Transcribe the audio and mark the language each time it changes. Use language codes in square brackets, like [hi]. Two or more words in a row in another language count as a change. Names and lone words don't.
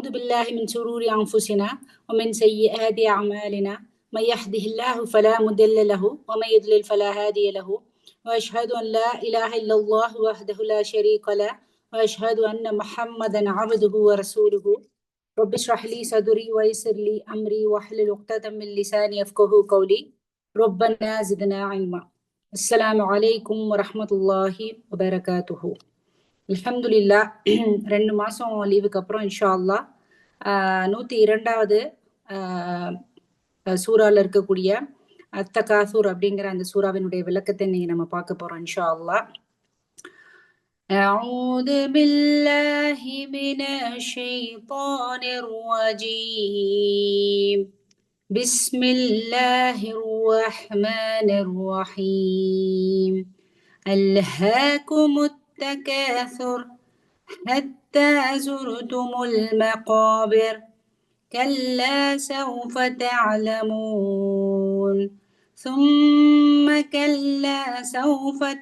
[ar] بالله من شرور أنفسنا ومن سيئات أعمالنا من يهده الله فلا مضل له ومن يضلل فلا هادي له وأشهد أن لا إله إلا الله وحده لا شريك له وأشهد أن محمدا عبده ورسوله رب اشرح لي صدري ويسر لي أمري واحلل عقدة من لساني يفقهوا قولي ربنا زدنا علما. السلام عليكم ورحمة الله وبركاته. அல்ஹம்துலில்லா. [ta] 2 மாசம் லீவுக்கு அப்புறம் [ar] إن شاء الله [ta] 102வது சூறால இருக்கக்கூடிய அத்தகாசூர் அப்படிங்கிற அந்த சூறாவினுடைய விளக்கத்தை இன்னைக்கு நம்ம பார்க்க போறோம் [ar] إن شاء الله. أعوذ بالله من الشيطان الرجيم بسم الله الرحمن الرحيم ألهاكم التكاثر حتى زرتم المقابر كلا سوف تعلمون ثم كلا سوف